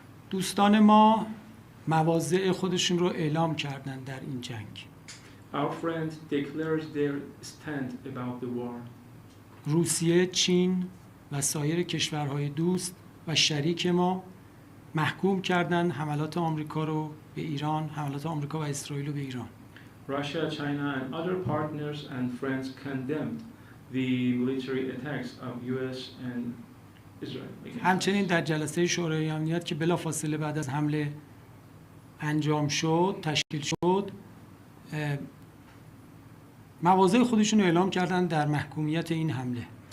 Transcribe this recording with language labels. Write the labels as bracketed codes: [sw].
[fa] دوستان ما مواضع خودشون رو اعلام کردن در این جنگ. [en] Our friends declared their stand about the war. [fa] روسیه، چین و سایر کشورهای دوست و شریک ما محکوم کردن حملات آمریکا رو به ایران، حملات آمریکا و اسرائیل رو به ایران. [en] Russia, China and other partners and friends condemned the military attacks of U.S. and Israel. [fa] همچنین در جلسه شورای امنیت که بلافاصله بعد از حمله انجام شد، تشکیل شد، مواضع خودشون رو اعلام کردن در محکومیت این حمله.